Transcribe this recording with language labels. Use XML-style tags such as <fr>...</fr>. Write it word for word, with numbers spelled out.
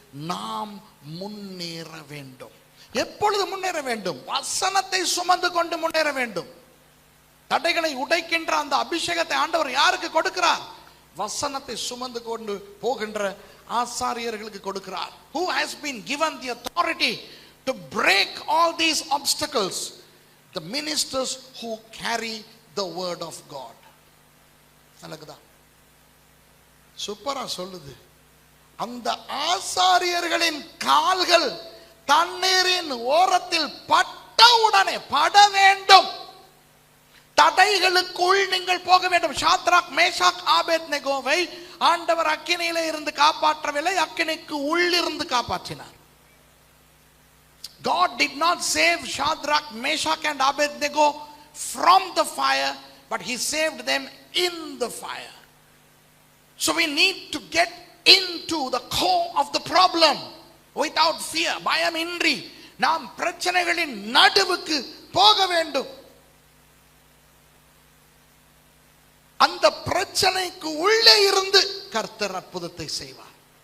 <ta>நாம் முன்னேற வேண்டும். எப்பொழுது முன்னேற வேண்டும்? வசனத்தை சுமந்து கொண்டு முன்னேற வேண்டும். தடைகளை உடைக்கின்ற அந்த அபிஷேகத்தை ஆண்டவர் யாருக்கு கொடுக்கிறார்? வசனத்தை சுமந்து கொண்டு போகின்ற ஆசாரியர்களுக்கு கொடுக்கிறார்.</ta> <en>Who has been given the authority to break all these obstacles? The ministers who carry the word of God.</en> <ta>அலகதா சூப்பரா சொல்லுது. அந்த ஆசாரியர்களின் கால்கள் தண்ணீரின் ஓரத்தில் பட்ட உடனே, பட வேண்டும், தடைகளுக்குள் நீங்கள் போக வேண்டும். சாத்ராக் மேஷாக் ஆபேத்நேகோவை ஆண்டவர் அக்கினியில இருந்து காப்பாற்றவில்லை, அக்கினிக்கு உள்ளிருந்து காப்பாற்றினார்.</ta> <en>God did not save Shadrach, Meshach and Abednego from the fire, but he saved them in the fire. So we need to get into the core of the problem without fear,</en> <ta>பயம் இன்றி நாம் பிரச்சனைகளின் நடுவுக்கு போக வேண்டும். அந்த பிரச்சனைக்கு உள்ளே இருந்து கர்த்தர் அற்புதத்தை செய்வார்.</ta>